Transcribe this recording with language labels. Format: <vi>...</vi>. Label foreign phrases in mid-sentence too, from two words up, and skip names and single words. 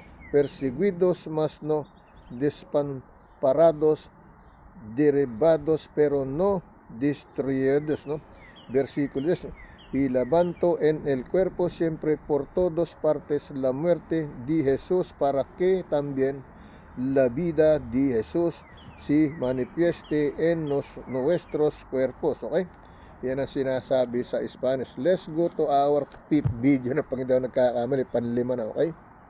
<es>Perseguidos, mas no desamparados, derribados, pero no destruidos, ¿no? Versículo 10, y levanto en el cuerpo siempre por todas partes la muerte de Jesús, para que también la vida de Jesus si manifieste en nuestros cuerpos.</es> <en>Okay?</en> <tl>Yan ang sinasabi sa Spanish.</tl> <en>Let's go to our fifth video</en> <tl>na pang hindi ako nagkakamali, panlima na, okay?</tl>